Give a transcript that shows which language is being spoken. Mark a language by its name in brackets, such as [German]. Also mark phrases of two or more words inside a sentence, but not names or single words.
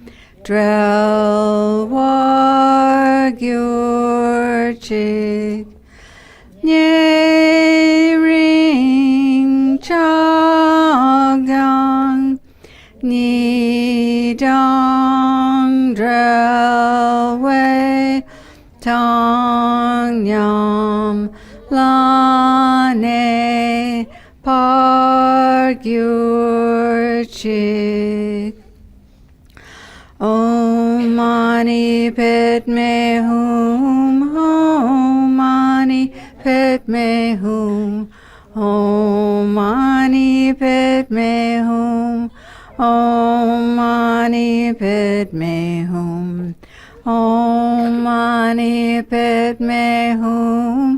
[Tibetan] བྲལ་བར་གྱུར་ཅིག། ཉེ་རིང་ཆགས་སྡང་གཉིས་དང་བྲལ་བའི་བཏང་སྙོམས་ལ་གནས་པར་གྱུར་ཅིག. [Sanskrit] ॐ मणि पद्मे हूँ, ॐ मणि पद्मे हूँ, ॐ मणि पद्मे हूँ, ॐ मणि पद्मे हूँ, ॐ मणि पद्मे हूँ.